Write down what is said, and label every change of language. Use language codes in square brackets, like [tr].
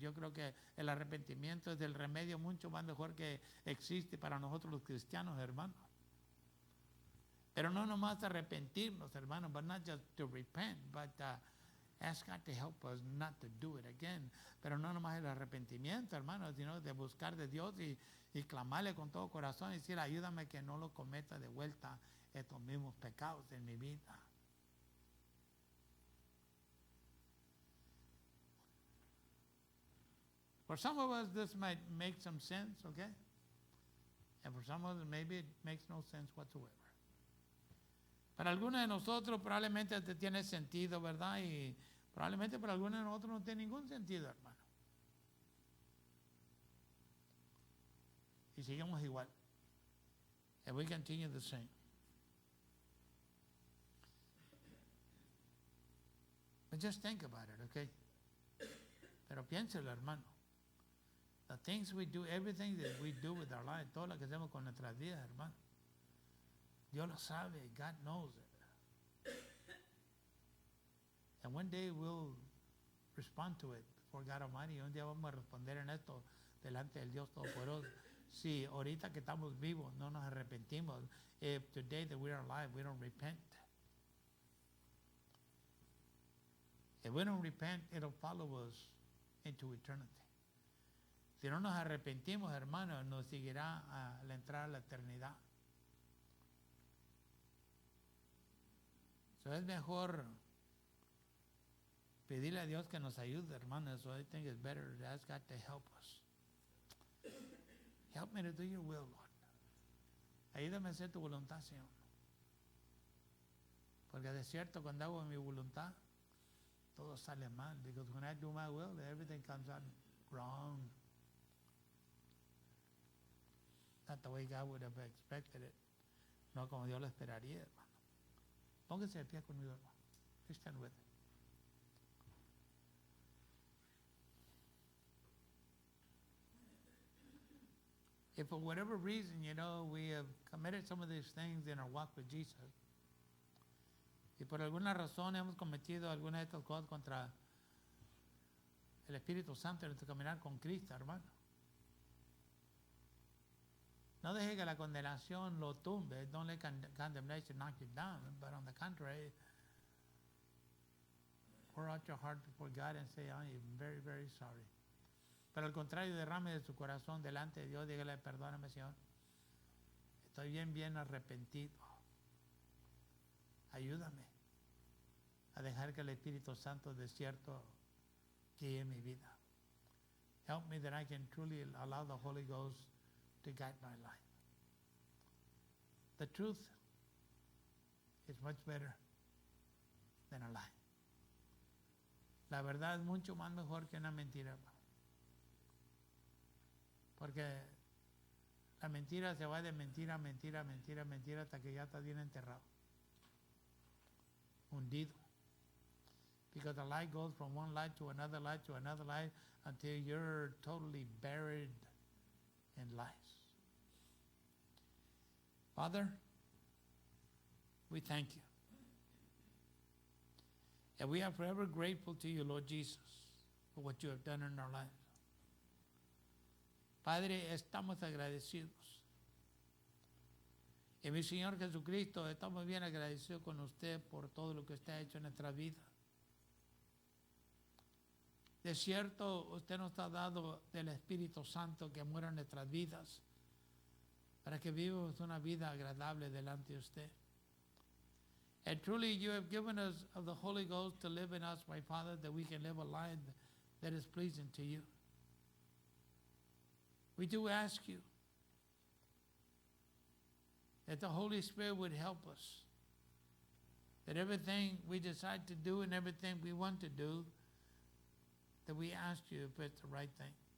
[es] Yo creo que el arrepentimiento es el remedio mucho más mejor que existe para nosotros los cristianos, hermanos. Pero no nomás arrepentirnos, hermanos, [en] but not just to repent, but ask God to help us not to do it again. [es] Pero no nomás el arrepentimiento, hermanos, sino de buscar de Dios y clamarle con todo corazón y decir, ayúdame que no lo cometa de vuelta estos mismos pecados en mi vida. [en] For some of us, this might make some sense, okay? And for some of us, maybe it makes no sense whatsoever. [es] Para algunos de nosotros probablemente te tiene sentido, ¿verdad? Y probablemente para algunos de nosotros no tiene ningún sentido, hermano. Y seguimos igual. [en] And we continue the same. But just think about it, okay? [es] Pero piénselo, hermano. [en] The things we do, everything that we do with our life, [es] todo lo que hacemos con nuestras vidas, hermano. Dios lo sabe. [en] God knows it. And one day we'll respond to it before God Almighty. [es] Un día vamos a responder en esto delante del Dios Todopoderoso. Si ahorita que estamos vivos no nos arrepentimos, [en] if today that we are alive we don't repent. If we don't repent, it'll follow us into eternity. [es] Si no nos arrepentimos, hermanos, nos seguirá a la entrada a la eternidad. So es mejor pedirle a Dios que nos ayude, hermanos. [en] So I think it's better to ask God to help us. Help me to do your will, Lord. [es] Ayúdame a hacer tu voluntad, Señor. Porque de cierto, cuando hago mi voluntad, todo sale mal. [en] Because when I do my will, everything comes out wrong. Not the way God would have expected it. [es] No como Dios lo esperaría, hermano. Póngase de pie conmigo, hermano. [en] Please stand with me. If for whatever reason, we have committed some of these things in our walk with Jesus, [es] y por alguna razón hemos cometido algunas de estas cosas contra el Espíritu Santo en nuestro caminar con Cristo, hermano, no deje que la condenación lo tumbe. [en] Don't let condemnation knock you down, but on the contrary, pour out your heart before God and say, I am very, very sorry. [es] Pero al contrario, derrame de su corazón delante de Dios, dígale, perdóname, Señor. Estoy bien arrepentido. Ayúdame a dejar que el Espíritu Santo de cierto guíe mi vida. [en] Help me that I can truly allow the Holy Ghost to guide my life. The truth is much better than a lie. [es] La verdad es mucho más mejor que una mentira, hermano. Porque la mentira se va de mentira a mentira a mentira a mentira hasta que ya está bien enterrado, hundido. [en] Because the lie goes from one lie to another lie to another lie until you're totally buried in lies. Father, we thank you. And we are forever grateful to you, Lord Jesus, for what you have done in our lives. [es] Padre, estamos agradecidos. Y mi Señor Jesucristo, estamos bien agradecidos con usted por todo lo que usted ha hecho en nuestra vida. De cierto, usted nos ha dado del Espíritu Santo que muera en nuestras vidas, para que vivamos una vida agradable delante de usted. [en] And truly you have given us of the Holy Ghost to live in us, my Father, that we can live a life that is pleasing to you. We do ask you that the Holy Spirit would help us, that everything we decide to do and everything we want to do, that we ask you if it's the right thing.